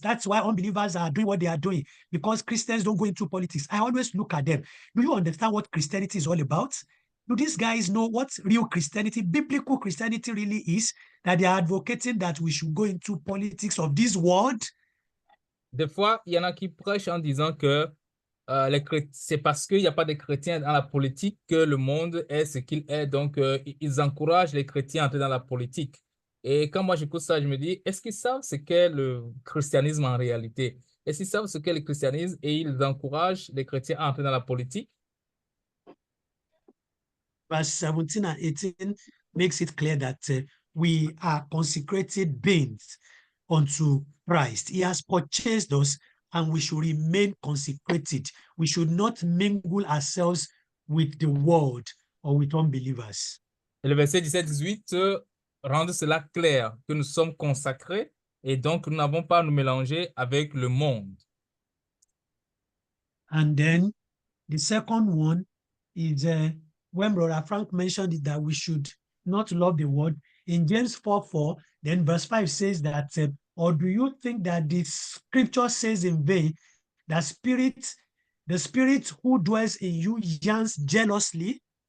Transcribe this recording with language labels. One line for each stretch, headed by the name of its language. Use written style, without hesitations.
English: That's why unbelievers are doing what they are doing, because Christians don't go into politics. I always look at them. Do you understand what Christianity is all about? Do these guys know what real Christianity, biblical Christianity really is, that they are advocating that we should go into politics of this world?
French: Des fois, il y en a qui prêchent en disant que c'est parce qu'il n'y a pas de chrétiens dans la politique que le monde est ce qu'il est. Donc, ils encouragent les chrétiens à entrer dans la politique. Et quand moi j'écoute ça, je me dis, est-ce qu'ils savent ce qu'est le christianisme en réalité? Est-ce qu'ils savent ce qu'est le christianisme et ils encouragent les chrétiens à entrer dans la politique?
English: Verse 17 and 18 makes it clear that we are consecrated beings unto Christ. He has purchased us and we should remain consecrated. We should not mingle ourselves with the world or with unbelievers.
French: Et le verset 17-18 rend cela clair, que nous sommes consacrés et donc nous n'avons pas à nous mélanger avec le monde.
English: And then the second one is when Brother Frank mentioned it, that we should not love the world. In James 4:4, then verse 5 says that, or do you think that the scripture says in vain that the spirit who dwells in you yearns jealously?